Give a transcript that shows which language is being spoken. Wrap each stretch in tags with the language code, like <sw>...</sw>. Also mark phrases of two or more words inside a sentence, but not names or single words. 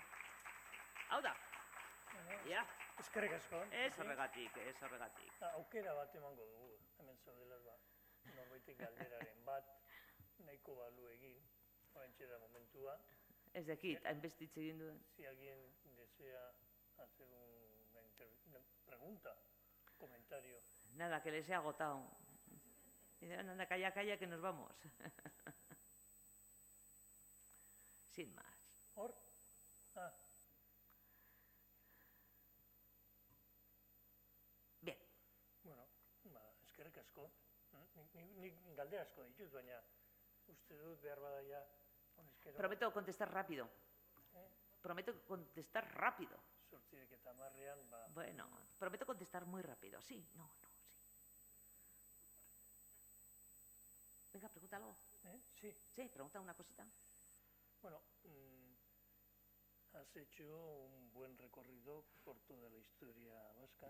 <eu>Hau da, ja. Eskerrik asko. Ez horregatik, ez horregatik. Aukera bat emango dugu, hemen zaudelaz norbaitek galderaren bat, nahiko balu egin, oraintxe da momentua. Ez dakit, hainbestitze egin duen.</eu> <es>Si alguien desea hacer una pregunta, comentario. Nada, que les he agotado. Anda, calla, calla, que nos vamos. Sin más. ¿Hor? Ah. Bien.</es> <eu>Bueno, eskerrik asko. Nik galdera asko ditut, baina uste dut behar bada ya...</eu> <es>Prometo contestar rápido. Prometo contestar rápido.</es> <eu>Sortzirek eta marrean, ba...</eu> <es>Bueno, prometo contestar muy rápido. Sí, no, sí. Venga, pregunta algo. Sí. Sí, pregunta una cosita. Bueno, has hecho un buen recorrido por toda la historia vasca.</es>